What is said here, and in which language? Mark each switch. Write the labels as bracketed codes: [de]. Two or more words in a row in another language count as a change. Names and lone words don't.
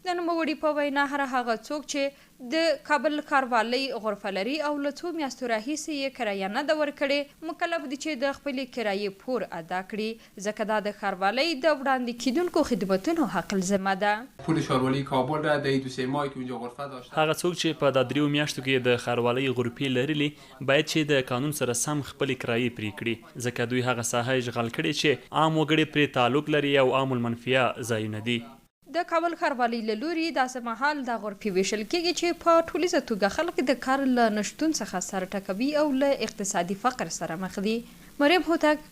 [ps] د نوموړي په وینا هر هغه څوک چې د کابل ښاروالۍ غرفه لري او له څو میاشتو راهیسې یې کرایه نه ده ورکړې مکلف دی چې د خپلې کرایې پور ادا کړي ځکه دا د ښاروالۍ د وړاندې کیدونکو خدمتونو حق الزمه ده. [fa] پول ښاروالۍ کابل را د 2-3 ماهی که اونجا غرفه داشته [ps] هغه څوک چې په دا 3 میاشتو کې د ښاروالۍ غرفې لرلي باید چې د قانون سره سم خپلې کرایې پرې کړي ځکه دوی هغه ساحه اشغال کړې چې عام وګړي پرې تعلق لري او عام المنفعه ځایونه دي. د کابل ښاروالۍ له لوري داسې مهال د غرفې ویشل کېږي چې په ټولیزه توګه خلک د کار له نشتون څخه سر ټکوي او له اقتصادي فقر سره مخ دي.